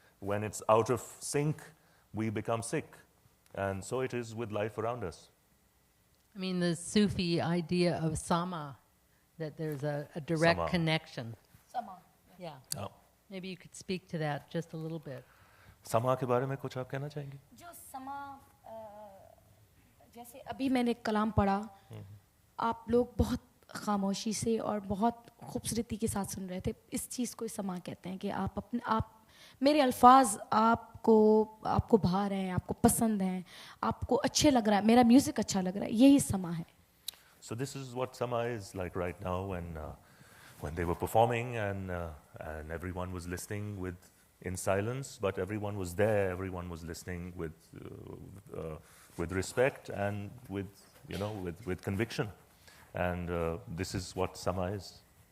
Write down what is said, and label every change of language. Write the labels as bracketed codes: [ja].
[en] When it's out of sync, we become sick. And so it is with life around us. I mean, the Sufi idea of sama, that there's a direct Sama. connection. Sama. Yeah. Oh. Maybe you could speak to that just a little bit. [hi] समा के बारे में कुछ आप कहना चाहेंगे? जो समा, जैसे अभी मैंने कलाम पढ़ा, आप लोग बहुत खामोशी से और बहुत खूबसूरती के साथ सुन रहे थे। इस चीज़ को समा कहते हैं कि आप मेरे अल्फाज आपको भा रहे हैं, आपको पसंद हैं, आपको अच्छे लग रहा है, मेरा म्यूज़िक अच्छा लग रहा है, यही समा है। [en] So this is what Sama is like right now when they were performing and everyone was listening in silence, but everyone was there, everyone was listening with respect and with with conviction. And this is what Sama is.